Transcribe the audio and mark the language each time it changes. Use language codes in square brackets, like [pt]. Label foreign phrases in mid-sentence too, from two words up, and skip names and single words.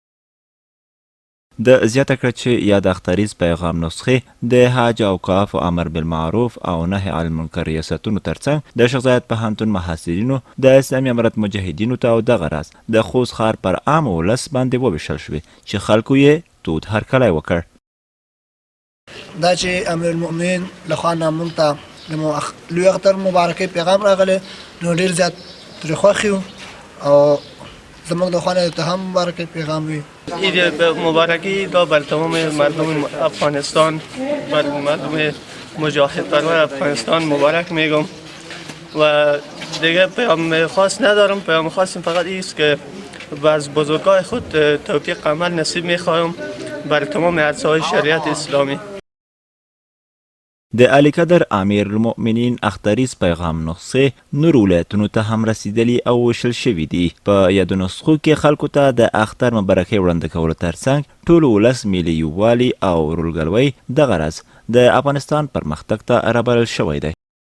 [ps] د زیاته کړه چې یا د اختریز پیغام نسخې د حج اوقاف او [ar] امر بالمعروف [ps] او [ar] نهي عن المنکر [ps] ریاستونو ترڅنګ د شیخ زاید پوهنتون محصلینو د اسلامي امارت مجاهدینو ته او دغه راز د خوست ښار پر عام ولس باندې وویشل شوې چې خلکو یې تود هرکلی وکړ. دا چې امیر المؤمنین لخوا نه موږ ته د لوی اختر مبارکۍ پیغام راغلی نو ډېر زیات ترې خوښ یو او زموږ د خوا نه ته هم مبارکۍ پیغام وي. [fa] عید مبارکی را بر تمام مردم افغانستان بر مردم مجاهد پرور افغانستان مبارک میگم و دیگه پیام خاص ندارم. پیام خاص فقط ایست که از بزرگای خود توفیق عمل نصیب میخواهم بر تمام عرصه‌های شریعت اسلامی. [ps] د علی قدر امیر المؤمنین اختریز پیغام نسخې نور ولایتونو ته هم رسیدلي او ویشل شوي دي. په یادو نسخو کې خلکو ته د اختر مبارکۍ وړاندې کولو ترڅنګ ټول ولس ملي یووالي او ورورګلوۍ دغه راز د افغانستان پرمختګ ته رابلل شوی دی.